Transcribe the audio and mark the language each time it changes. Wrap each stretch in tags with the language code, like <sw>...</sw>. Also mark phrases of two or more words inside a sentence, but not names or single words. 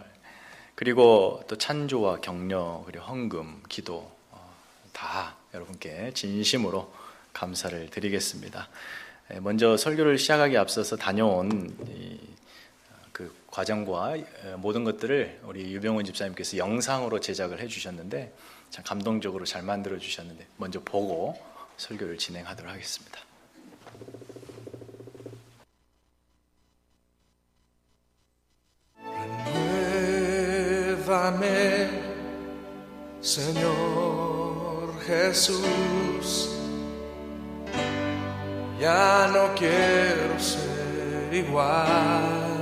<ko>그리고 또 찬조와 격려, 그리고 헌금, 기도 다 여러분께 진심으로 감사를 드리겠습니다. 먼저 설교를 시작하기 앞서서 다녀온 그 과정과 모든 것들을 우리 유병훈 집사님께서 영상으로 제작을 해주셨는데 참 감동적으로 잘 만들어 주셨는데 먼저 보고 설교를 진행하도록 하겠습니다.</ko> <es>Renuévame, Señor Jesús. Ya no quiero ser igual.</es>